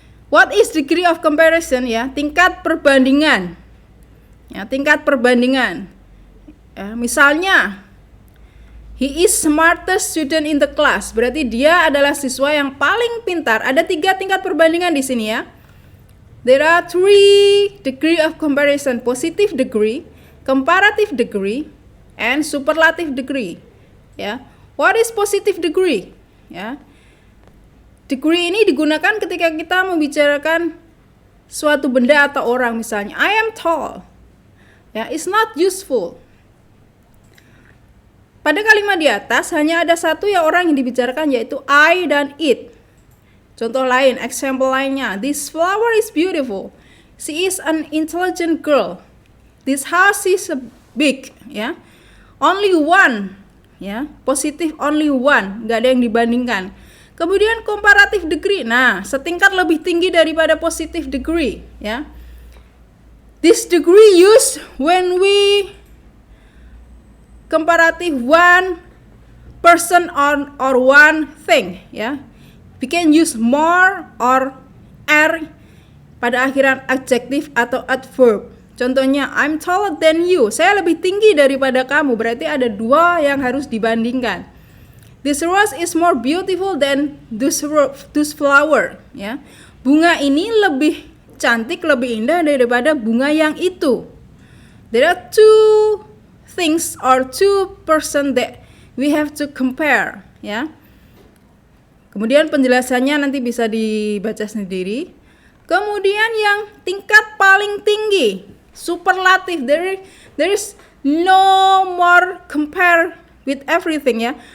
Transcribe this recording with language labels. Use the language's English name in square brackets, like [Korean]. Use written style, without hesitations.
[English] What is degree of comparison, ya? [Indonesian] Tingkat perbandingan. Ya, tingkat perbandingan. Ya, misalnya [English] he is smartest student in the class. [Indonesian] Berarti dia adalah siswa yang paling pintar. Ada 3 tingkat perbandingan di sini, ya. [English] There are 3 degree of comparison: positive degree, comparative degree, and superlative degree. Ya. What is positive degree? [Indonesian] Ya. Degree ini digunakan ketika kita membicarakan suatu benda atau orang, misalnya [English] I am tall. Ya, it's not useful. [Indonesian] Pada kalimat di atas hanya ada satu ya orang yang dibicarakan, yaitu I dan it. Contoh lain, [English] example lainnya, this flower is beautiful. She is an intelligent girl. This house is big, ya. Only one, ya. [Indonesian] Positif only one, nggak ada yang dibandingkan. Kemudian comparative degree, nah setingkat lebih tinggi daripada positive degree, ya. [English] This degree used when we comparative one person or one thing, ya. We can use more or er [Indonesian] pada akhiran adjektif atau [English] adverb. [Indonesian] Contohnya, [English] I'm taller than you. [Indonesian] Saya lebih tinggi daripada kamu. Berarti ada 2 yang harus dibandingkan. [English] This rose is more beautiful than this flower. [Indonesian] Ya, bunga ini lebih cantik, lebih indah daripada bunga yang itu. [English] There are 2 things or 2 person that we have to compare. Ya. [Indonesian] Kemudian penjelasannya nanti bisa dibaca sendiri. Kemudian yang tingkat paling tinggi, superlatif. [English] There is no more compare with everything, ya.